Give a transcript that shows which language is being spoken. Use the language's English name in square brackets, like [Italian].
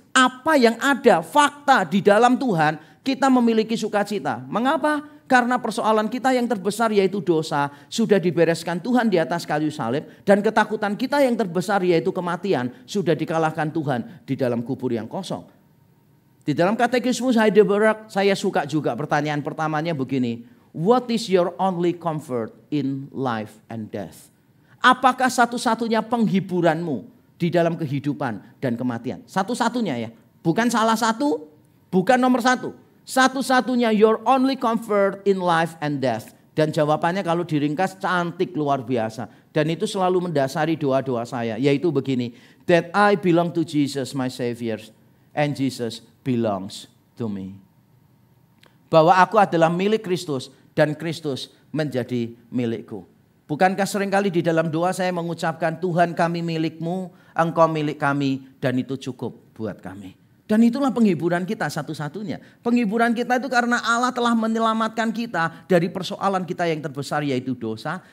[Indonesian] Apa yang ada, fakta di dalam Tuhan, kita memiliki sukacita. Mengapa? Karena persoalan kita yang terbesar yaitu dosa, sudah dibereskan Tuhan di atas kayu salib. Dan ketakutan kita yang terbesar yaitu kematian, sudah dikalahkan Tuhan di dalam kubur yang kosong. Di dalam Katekismus Heidelberg, saya suka juga pertanyaan pertamanya begini. [English] What is your only comfort in life and death? [Indonesian] Apakah satu-satunya penghiburanmu di dalam kehidupan dan kematian? Satu-satunya ya. Bukan salah satu, bukan nomor 1. Satu-satunya [English] your only comfort in life and death. [Indonesian] Dan jawabannya kalau diringkas cantik luar biasa. Dan itu selalu mendasari doa-doa saya, yaitu begini. [English] That I belong to Jesus my Savior and Jesus belongs to me. [Indonesian] Bahwa aku adalah milik Kristus dan Kristus menjadi milikku. Bukankah seringkali di dalam doa saya mengucapkan Tuhan kami milikmu, engkau milik kami dan itu cukup buat kami. Dan itulah penghiburan kita satu-satunya. Penghiburan kita itu karena Allah telah menyelamatkan kita dari persoalan kita yang terbesar yaitu dosa.